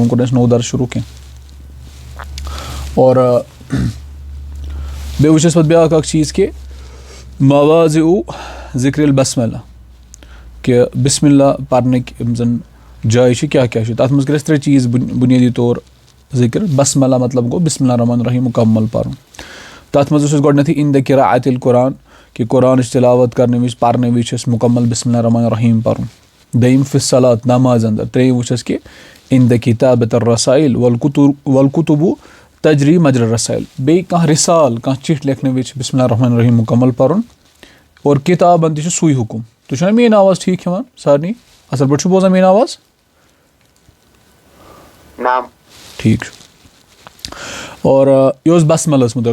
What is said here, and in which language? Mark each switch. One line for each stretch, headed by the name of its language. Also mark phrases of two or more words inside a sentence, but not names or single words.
Kashmiri: وۄنۍ کوٚر اَسہِ نوٚو درس شروٗع کینٛہہ. اور بیٚیہِ وٕچھ اَسہِ پَتہٕ بیٛاکھ اکھ چیٖز کہِ
Arabic: مواضِعُ ذِکرِ البسملہ
Kashmiri: کہِ بسم اللہ پَرنٕکۍ یِم زَن جایہِ چھِ کیٛاہ کیٛاہ چھِ. تَتھ منٛز کٔرۍ اَسہِ 3 چیٖز بُنیٲدی طور ذِکر. بسملہ مطلب گوٚو
Arabic: بسم اللہ الرحمٰن الرحیٖم
Kashmiri: مُکمل پَرُن. تَتھ منٛز اوس اَسہِ گۄڈنٮ۪تھٕے
Arabic: عِندَ قِراءۃ القرآن
Kashmiri: کہِ قرآنٕچ تِلاوت کرنہٕ وِزِ پَرنہٕ وِزِ چھِ اَسہِ مُکمل
Arabic: بسم اللہ الرحمٰن الرحیٖم
Kashmiri: پَرُن. دوٚیِم
Arabic: فی الصلاۃ
Kashmiri: نماز اندر. ترٛیٚیِم وٕچھ اَسہِ کہِ
Arabic: عِندَ کِتابۃ الرسائل والکتب تجری مجر الرسائل.
Kashmiri: بیٚیہِ کانٛہہ رِسال کانٛہہ چِٹھۍ لیکھنہٕ وِزِ چھِ
Arabic: بسم اللہ الرحمٰن الرحیٖم
Kashmiri: مُکمل پَرُن. اور کِتابن تہِ چھُ سُے حُکُم. تُہۍ چھِو نا میٲنۍ آواز ٹھیٖک یِوان سارنٕے اَصٕل پٲٹھۍ چھُو بوزان میٲنۍ آواز. ٹھیٖک چھُ. اور یہِ اوس بسملس مُتعلق.